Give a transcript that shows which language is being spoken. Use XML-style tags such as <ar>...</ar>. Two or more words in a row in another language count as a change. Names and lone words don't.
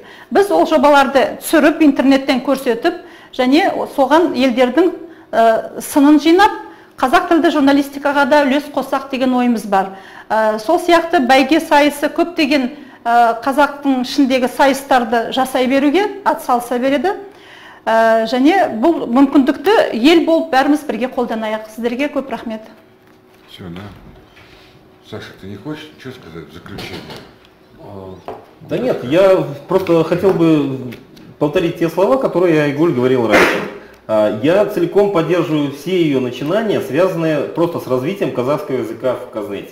<kk>Біз ол жобаларды түсіріп, интернеттен көрсетіп, және соған елдердің сынын жинап, қазақ тілді журналистикаға да үлес қоссақ деген ойымыз бар. Сол сияқты бәйге сайысы көптеген қазақтың ішіндегі сайыстарды жасай беруге атсалыса береді. Және бұл мүмкіндікті ел болып бәріміз бірге қолданайық. Сіздерге көп рахмет.</kk> <ru>Все, да. Саша, ты не хочешь что сказать в заключение? Да нет, я просто хотел бы повторить те слова, которые Айгуль говорил раньше. Я целиком поддерживаю все ее начинания, связанные просто с развитием казахского языка в Казнете.</ru>